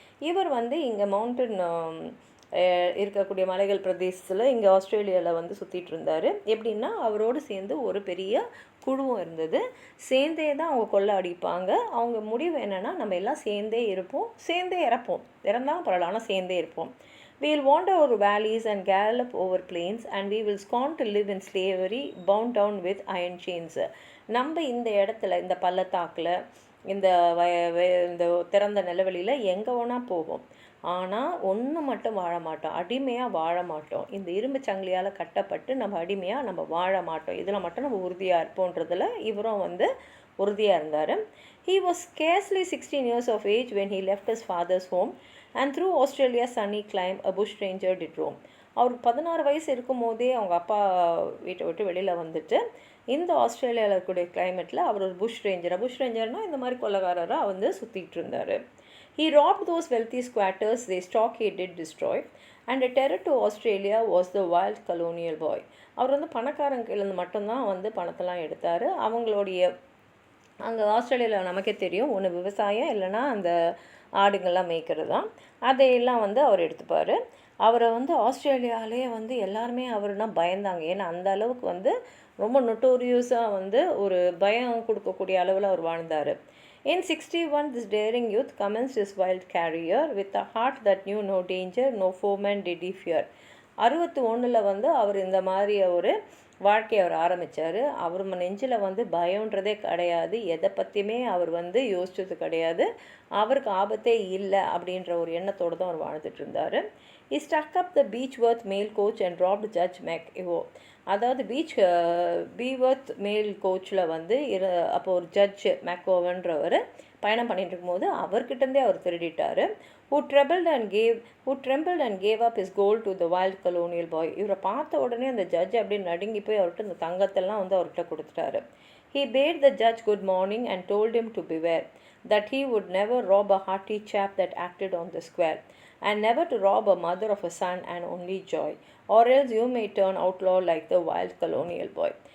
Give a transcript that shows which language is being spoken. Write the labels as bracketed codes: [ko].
[ta] இவர் வந்து இங்கே மவுண்டன் இருக்கக்கூடிய மலைகள் பிரதேசத்தில் இங்கே ஆஸ்திரேலியாவில் வந்து சுற்றிட்டு இருந்தார். எப்படின்னா அவரோடு சேர்ந்து ஒரு பெரிய குழுவும் இருந்தது. சேர்ந்தே தான் அவங்க கொள்ளை அடிப்பாங்க. அவங்க முடிவு என்னென்னா, நம்ம எல்லாம் சேர்ந்தே இருப்போம், சேர்ந்தே இறப்போம், இறந்தாலும் பரவாயில்ல, ஆனால் சேர்ந்தே இருப்போம். [en] We will wander over valleys and gallop over plains, and we will scorn to live in slavery, bound down with iron chains. [ta] நம்ம இந்த இடத்துல, இந்த பள்ளத்தாக்கில், இந்த இந்த திறந்த நிலவெளியில் எங்கே வேணால் போவோம், ஆனால் ஒன்று மட்டும் வாழ மாட்டோம், அடிமையாக வாழ மாட்டோம். இந்த இரும்பு சங்கிலியால் கட்டப்பட்டு நம்ம அடிமையாக நம்ம வாழ மாட்டோம், இதில் மட்டும் நம்ம உறுதியாக இருப்போன்றதில் இவரும் வந்து உறுதியாக இருந்தார். [en] He was scarcely 16 years of age when he left his father's home and through Australia's sunny clime a bush ranger did roam. [ta] அவருக்கு 16 வயசு இருக்கும் போதே அவங்க அப்பா வீட்டை விட்டு வெளியில் வந்துட்டு இந்த ஆஸ்திரேலியாவில் இருக்கக்கூடிய கிளைமேட்டில் அவர் ஒரு புஷ் ரேஞ்சர்னால் இந்த மாதிரி கொள்ளக்காரராக வந்து சுற்றிட்டு இருந்தார். [en] He robbed those wealthy squatters, their stock he did destroy, and a terror to Australia was the wild colonial boy. [ta] அவர் வந்து பணக்காரங்கிலேருந்து மட்டும்தான் வந்து பணத்தெல்லாம் எடுத்தார். அவங்களுடைய அங்கே ஆஸ்திரேலியாவில் நமக்கே தெரியும், ஒன்று விவசாயம் இல்லைன்னா அந்த ஆடுங்கள்லாம் மேய்க்கிறது தான், அதையெல்லாம் வந்து அவர் எடுத்துப்பார். அவரை வந்து ஆஸ்திரேலியாவிலே வந்து எல்லாருமே அவர்னா பயந்தாங்க. ஏன்னா அந்த அளவுக்கு வந்து ரொம்ப நொட்டோரியஸாக வந்து ஒரு பயம் கொடுக்கக்கூடிய அளவில் அவர் வாழ்ந்தார். [en] In 61, this daring youth commenced his wild career with a heart that knew no danger, no foeman did he fear. [ta] 61 வந்து அவர் இந்த மாதிரி ஒரு வாழ்க்கையை அவர் ஆரம்பித்தார். அவர் நெஞ்சில் வந்து பயன்றதே கிடையாது, எதை பற்றியுமே அவர் வந்து யோசித்தது கிடையாது, அவருக்கு ஆபத்தே இல்லை அப்படின்ற ஒரு எண்ணத்தோடு தான் அவர் வாழ்ந்துட்டு இருந்தார். [en] He stuck up the Beechworth mail coach and robbed Judge McEvo. [ta] அதாவது பீவர்த் மெயில் கோச்சில் வந்து அப்போ ஒரு ஜட்ஜ் மேக்கோவன்றவர் பயணம் பண்ணிட்டு இருக்கும்போது அவர்கிட்டருந்தே அவர் திருடிட்டார். [en] who trembled and gave up his gold to the wild colonial boy. [ta] இவரை பார்த்த உடனே அந்த ஜட்ஜ் அப்படி நடுங்கி போய் அவர்கிட்ட இந்த தங்கத்தெல்லாம் வந்து அவர்கிட்ட கொடுத்துட்டாரு. [en] He bade the judge good morning and told him to beware, that he would never rob a hearty chap that acted on the square, and never to rob a mother of a son and only joy, or else you may turn outlaw like the wild colonial boy.